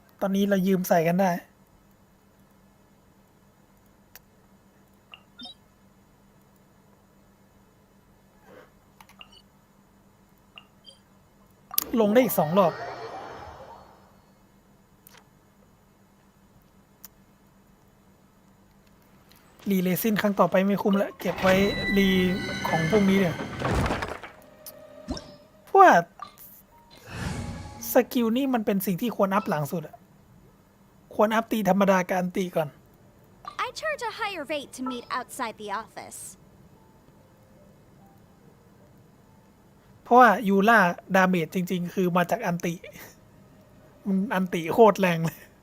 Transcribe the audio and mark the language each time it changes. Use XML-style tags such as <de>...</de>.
<th>ตอนนี้เรายืมใส่กันได้ ลงได้อีก2 รอบรีเลซินครั้งต่อไปไม่คุ้มแล้วเก็บไว้รีของพวกนี้เนี่ย เพราะว่าสกิลนี่มันเป็นสิ่งที่ควรอัพหลังสุดอะควรอัพตีธรรมดาการตีก่อน</th> <en>I charge a higher rate to meet outside the office.</en> <th>เพราะว่ายูล่าดาเมจจริงๆ คือมาจากอันติ มันอันติโคตรแรงเลย</th>